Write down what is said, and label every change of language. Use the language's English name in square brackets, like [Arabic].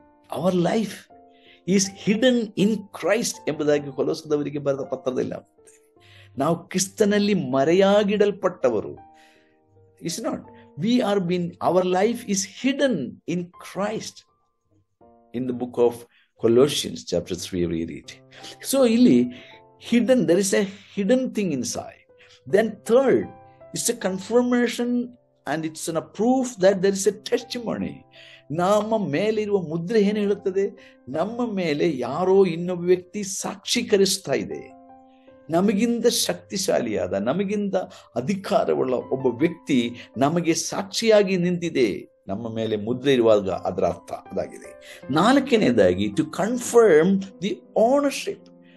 [English] our life is hidden in Christ [Kannada] ಎಂಬುದಾಗಿ ಕೊಲೊಸದವರಿಗೆ ಬರೆದ ಪತ್ರದಲ್ಲಿ ನಾವು ಕ್ರಿಸ್ತನಲ್ಲಿ ಮರೆಯಾಗಿಡಲ್ಪಟ್ಟವರು. [English] It's not we are been, our life is hidden in Christ. In the book of Colossians chapter 3 we read. So [Kannada] ಇಲ್ಲಿ [English] hidden, there is a hidden thing inside. Then third, it's a confirmation and it's a proof that there is a testimony. [Kannada] ನಮ್ಮ ಮೇಲೆ ಇರುವ ಮುದ್ರೆ ಏನು ಹೇಳುತ್ತದೆ? ನಮ್ಮ ಮೇಲೆ ಯಾರೋ ಇನ್ನೊಬ್ಬ ವ್ಯಕ್ತಿ ಸಾಕ್ಷೀಕರಿಸ್ತಾ ಇದೆ. ನಮಗಿಂತ ಶಕ್ತಿಶಾಲಿಯಾದ, ನಮಗಿಂತ ಅಧಿಕಾರವುಳ್ಳ ಒಬ್ಬ ವ್ಯಕ್ತಿ ನಮಗೆ ಸಾಕ್ಷಿಯಾಗಿ ನಿಂತಿದೆ. ನಮ್ಮ ಮೇಲೆ ಮುದ್ರೆ ಇರುವಾಗ ಅದರ ಅರ್ಥ ಅದಾಗಿದೆ. ನಾಲ್ಕನೇದಾಗಿ [English] To confirm the ownership.